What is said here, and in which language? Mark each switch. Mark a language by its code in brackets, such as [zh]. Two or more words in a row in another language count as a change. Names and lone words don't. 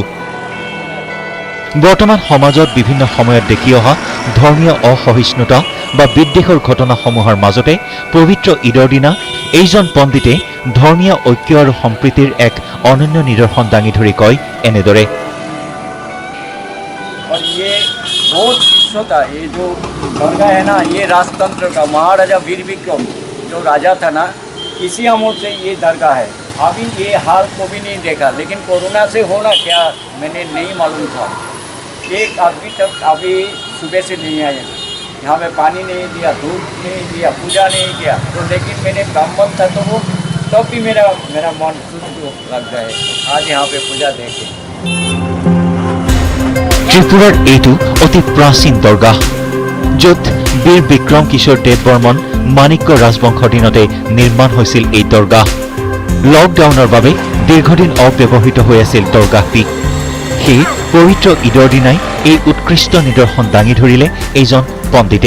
[as] বৰ্তমান সমাজত বিভিন্ন সময়ত দেখি অহা ধৰ্মীয় অসহিষ্ণুতা বা বিদ্বেষৰ ঘটনাসমূহৰ মাজতে পবিত্ৰ ঈদৰ দিনা এইজন পণ্ডিতে ধৰ্মীয় ঐক্য আৰু সম্প্ৰীতিৰ এক অনন্য নিদৰ্শন দাঙি ধৰি কয় এনেদৰে। [hi] और ये बहुत विश्व था, ये जो दरगाह है ना, ये राजतंत्र का महाराजा वीर विक्रम जो राजा था ना, इसी अमोल से ये दरगाह है। अभी ये हाल को भी नहीं देखा, लेकिन कोरोना से होना क्या मैंने नहीं मालूम था। एक आदमी तक अभी सुबह से नहीं आया, यहाँ पे पानी नहीं दिया, धूप नहीं दिया, पूजा नहीं किया। तो लेकिन मैंने ब्राह्मण था तो वो तब भी मेरा मन शुद्ध लगता है आज यहाँ पे पूजा देखे। [as] ত্ৰিপুৰাৰ এইটো অতি প্ৰাচীন দৰগাহ, য'ত বীৰ বিক্ৰম কিশোৰ দেৱ বৰ্মন মাণিক্য ৰাজবংশৰ দিনতে নিৰ্মাণ হৈছিল এই দৰগাহ। লকডাউনৰ বাবে দীৰ্ঘদিন অব্যৱহৃত হৈ আছিল দৰগাহটি। সেই পবিত্ৰ ঈদৰ দিনাই এই উৎকৃষ্ট নিদৰ্শন দাঙি ধৰিলে এইজন পণ্ডিতে।